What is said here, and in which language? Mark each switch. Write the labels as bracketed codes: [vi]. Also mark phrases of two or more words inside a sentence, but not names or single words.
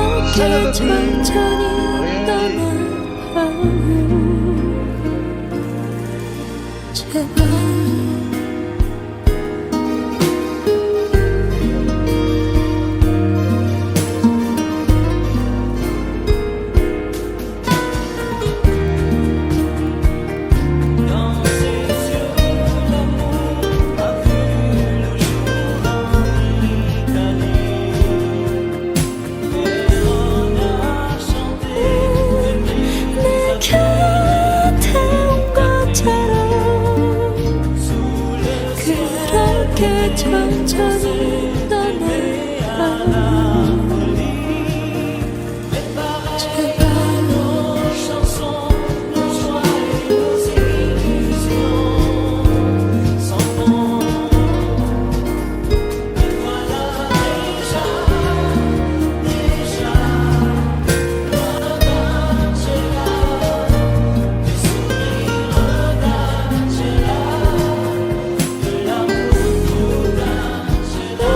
[fr] ça ne veut [ko] 천천히 [fr] rien dire. [ko] 떠나가요 제발 [fr] Dans ses yeux, l'amour a vu le jour en Italie. Et on a chanté des [ko] 내 [fr] musiques [ko] 곁에 온 것처럼 [fr] sous le [ko] 그렇게 천천히 떠나가요 제발 [fr] nos chansons, nos joies et nos illusions s'en vont. Et voilà déjà, Angela, des sourires d'Angela, de l'amour d'Angela.